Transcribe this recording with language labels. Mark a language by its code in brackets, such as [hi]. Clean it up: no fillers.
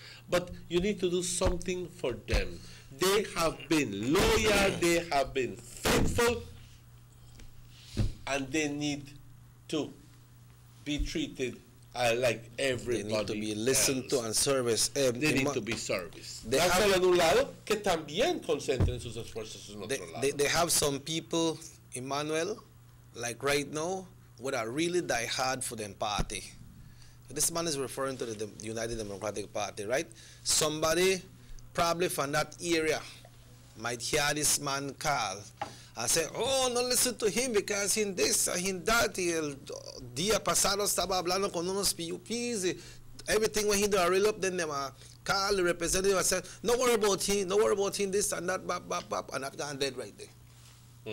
[en] But you need to do something for them. They have been loyal, they have been faithful, and they need to be treated like everybody. They need to be listened to and serviced. They need to be serviced. [es] Dárselo en un lado, que también concentren sus esfuerzos en otro lado. [en] They have some people, Emmanuel, like right now, would are really die hard for them party. This man is referring to the United Democratic Party, right? Somebody probably from that area might hear this man call and say, oh, no listen to him because in this, in that, [es] el día pasado estaba hablando con unos PUPs, [en] everything when he do a reel up, then them call the representative and say, no worry about him, this and that, and that gone dead right there.